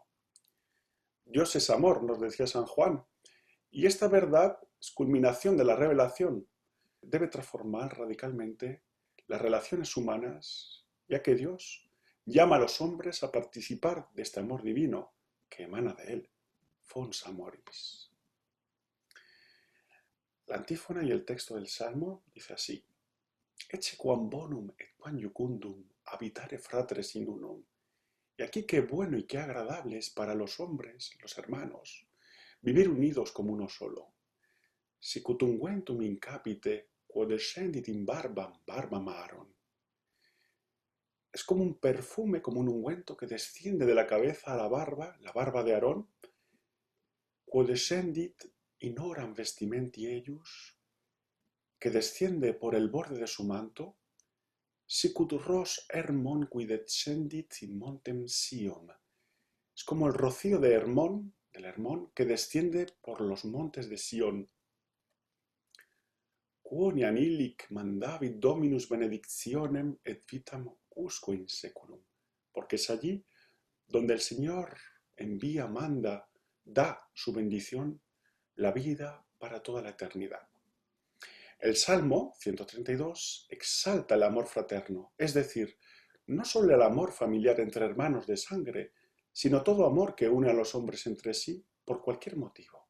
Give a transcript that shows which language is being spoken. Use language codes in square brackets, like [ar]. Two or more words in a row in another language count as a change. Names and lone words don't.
[es] Dios es amor, nos decía San Juan, y esta verdad es culminación de la revelación. Debe transformar radicalmente las relaciones humanas, ya que Dios llama a los hombres a participar de este amor divino que emana de él. [la] Fons amoris. [es] La antífona y el texto del Salmo dice así: [la] Ecce quam bonum et quam iucundum habitare fratres in unum. [es] Y aquí qué bueno y qué agradable es para los hombres, los hermanos, vivir unidos como uno solo. [la] Sicut unguentum in capite, quod descendit in barbam Aaron. [es] Es como un perfume, como un ungüento que desciende de la cabeza a la barba de Aarón, [la] quod descendit in oram vestimenti eius, [es] que desciende por el borde de su manto, [la] sicut ros Hermon qui descendit in montem Sion. [es] Es como el rocío de Hermón, del Hermón, que desciende por los montes de Sion. [la] Quoniam illic mandavit Dominus benedictionem et vitam usque in seculum. [es] Porque es allí donde el Señor envía, manda, da su bendición, la vida para toda la eternidad. El Salmo 132 exalta el amor fraterno, es decir, no solo el amor familiar entre hermanos de sangre, sino todo amor que une a los hombres entre sí por cualquier motivo.